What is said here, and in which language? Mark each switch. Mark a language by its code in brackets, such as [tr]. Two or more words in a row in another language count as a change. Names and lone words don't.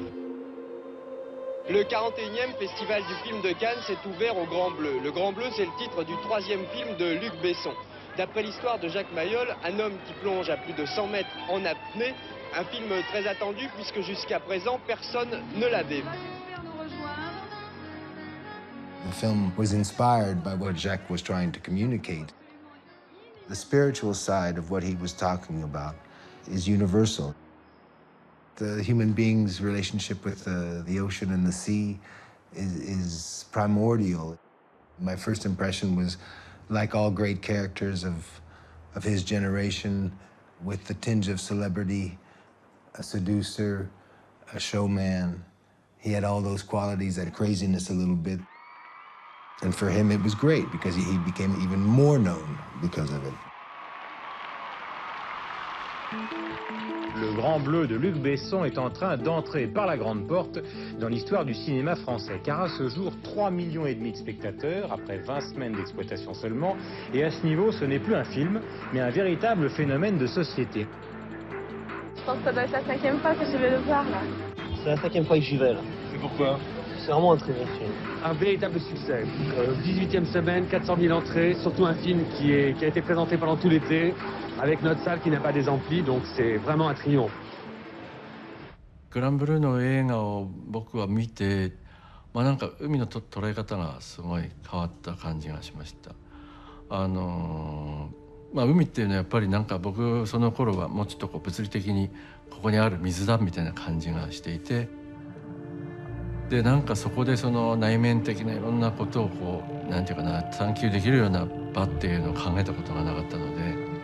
[fr] Le 41e Festival du film de Cannes s'est ouvert au Grand Bleu. Le Grand Bleu, c'est le titre du 3e film de Luc Besson. D'après l'histoire de Jacques Mayol, un homme qui plonge à plus de 100 mètres en apnée, un film très attendu puisque jusqu'à présent, personne ne l'avait vu. [en] The film was inspired by what Jacques was trying to communicate. The spiritual side of what he was talking about is universal. The human being's relationship with the ocean and the sea is primordial. My first impression was, like all great characters of his generation, with the tinge of celebrity, a seducer, a showman. He had all those qualities, that craziness a little bit. And for him, it was great because he became even more known because of it. [fr] Le Grand Bleu de Luc Besson est en train d'entrer par la grande porte dans l'histoire du cinéma français. Car à ce jour, 3,5 millions de spectateurs, après 20 semaines d'exploitation seulement. Et à ce niveau, ce n'est plus un film, mais un véritable phénomène de société. Je pense que ça doit être la 5e fois que je vais le voir, là. C'est la 5e fois que j'y vais, là. C'est pourquoi? C'est vraiment un très bon film. Un véritable succès. 18e semaine, 400 000 entrées, surtout un film qui a été présenté pendant tout l'été, avec notre salle qui n'a pas des amplis, donc c'est vraiment un triomphe. [ja] グランブルーの映画を僕は見て、なんか海の捉え方がすごい変わった感じがしました。海っていうのはやっぱりなんか僕その頃はもうちょっと物理的にここにある水だみたいな感じがしていて、でなんかそこでその内面的ないろんなことをこうなんていうかな探求できるような場っていうのを考えたことがなかったので。